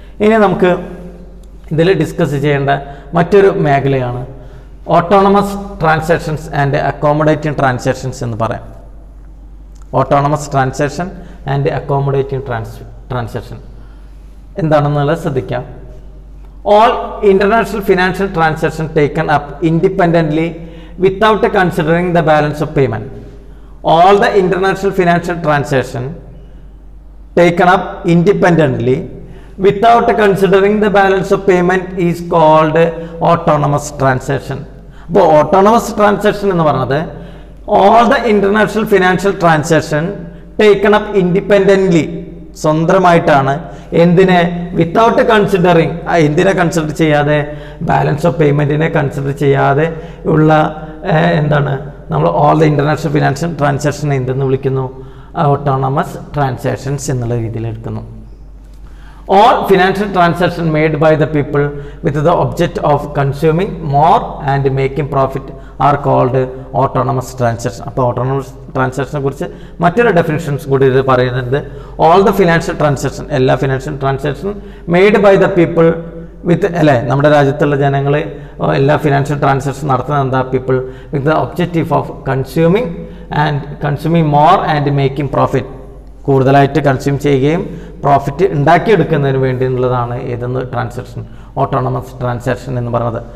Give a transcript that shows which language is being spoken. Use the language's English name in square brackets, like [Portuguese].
[Malayalam] ഇനി നമുക്ക് ഇതിൽ ഡിസ്കസ് ചെയ്യേണ്ട മറ്റൊരു മേഖലയാണ് autonomous transactions and accommodating transactions എന്ന് പറയാം. Autonomous transaction and accommodating transaction എന്താണെന്നുള്ളത് ശ്രദ്ധിക്കാം. [English] All international financial transaction taken up independently without considering the balance of payment. All the international financial transaction taken up independently without considering the balance of payment is called autonomous transaction. [Malayalam] അപ്പോൾ autonomous transaction എന്ന് പറയുന്നത് [English] all the international financial transaction taken up independently, [Malayalam] സ്വന്തമായിട്ടാണ്. എന്തിനെ? Without considering, എന്തിനെ consider ചെയ്യാതെ? Balance of പേയ്മെൻറ്റിനെ consider ചെയ്യാതെ ഉള്ള എന്താണ് നമ്മൾ all the international financial transaction എന്തെന്ന് വിളിക്കുന്നു? ഓട്ടോണമസ് ട്രാൻസാക്ഷൻസ് എന്നുള്ള രീതിയിൽ എടുക്കുന്നു. [English] All financial transactions made by the people with the object of consuming more and making profit are called autonomous transaction. [Malayalam] അപ്പോൾ ഓട്ടോണമസ് ട്രാൻസാക്ഷനെ കുറിച്ച് മറ്റൊരു ഡെഫിനിഷൻസ് കൂടി ഇത് പറയുന്നുണ്ട്. ഓൾ ദ ഫിനാൻഷ്യൽ ട്രാൻസാക്ഷൻ, എല്ലാ financial transaction made by the people with, അല്ലേ, നമ്മുടെ രാജ്യത്തുള്ള ജനങ്ങൾ എല്ലാ ഫിനാൻഷ്യൽ ട്രാൻസാക്ഷൻ നടത്തുന്നത് എന്താ? [English] people with the objective of consuming more and making profit, [Malayalam] കൂടുതലായിട്ട് കൺസ്യൂം ചെയ്യുകയും പ്രോഫിറ്റ് ഉണ്ടാക്കിയെടുക്കുന്നതിന് വേണ്ടി എന്നുള്ളതാണ് ഏതെന്ന് ട്രാൻസാക്ഷൻ, ഓട്ടോണമസ് ട്രാൻസാക്ഷൻ എന്ന് പറയുന്നത്.